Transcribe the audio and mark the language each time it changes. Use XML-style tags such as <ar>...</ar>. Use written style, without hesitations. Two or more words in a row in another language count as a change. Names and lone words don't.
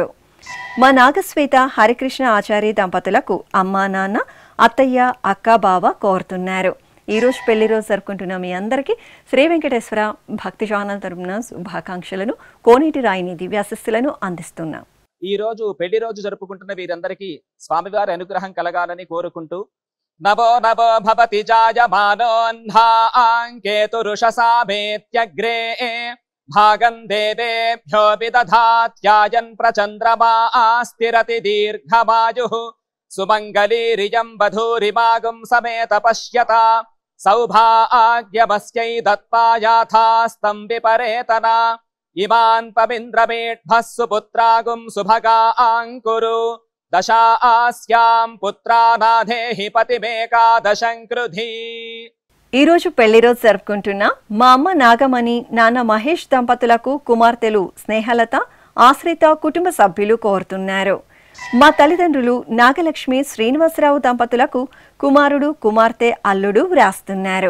<te>మా నాగశ్వేత హరికృష్ణ ఆచార్య దంపతులకు అమ్మా నాన్న అత్తయ్య అక్క బావ కోరుతున్నారు. ఈరోజు పెళ్లి రోజు జరుపుకుంటున్న మీ అందరికీ శ్రీ వెంకటేశ్వర భక్తి ఛానల్ తరపున శుభాకాంక్షలను కోనేటి రాయిని దివ్యాశిస్సులను అందిస్తున్నాం. ఈ రోజు పెళ్లి రోజు జరుపుకుంటున్న వీరందరికీ స్వామివారి అనుగ్రహం కలగాలని కోరుకుంటూ</te> <sa>नवो नवो भवति जायमानोऽह्नाङ्केतुरुषसामेत्यग्रे भागं देवेभ्यो विदधात्यायन् प्रचन्द्रमा स्थिरति दीर्घमायुः सुमङ्गलीरियं वधूरिमागुं समेत पश्यता सौभाग्यमस्यै दत्पायाथास्तं विपरेतना इमान् पविन्द्रमेढ्भः सुपुत्रागुं सुभगाङ्कुरु दशास्यां पुत्रानाधेहि पतिमेकादशं कृधि।</sa> <te>ఈ రోజు పెళ్లి రోజు జరుపుకుంటున్న మా అమ్మ నాగమణి నాన్న మహేష్ దంపతులకు కుమార్తెలు స్నేహలత ఆశ్రిత కుటుంబ సభ్యులు కోరుతున్నారు. మా తల్లిదండ్రులు నాగలక్ష్మి శ్రీనివాసరావు దంపతులకు కుమారుడు కుమార్తె అల్లుడు వ్రాస్తున్నారు.</te>